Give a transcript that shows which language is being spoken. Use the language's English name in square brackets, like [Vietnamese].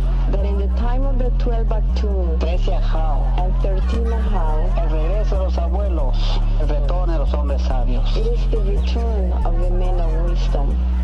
[English] That in the time of the 12 Bactum, 13 Ajao, and 13 Ahau, [Spanish] el regreso de los abuelos, el retorno de los hombres sabios. [English] it is the return of the men of wisdom.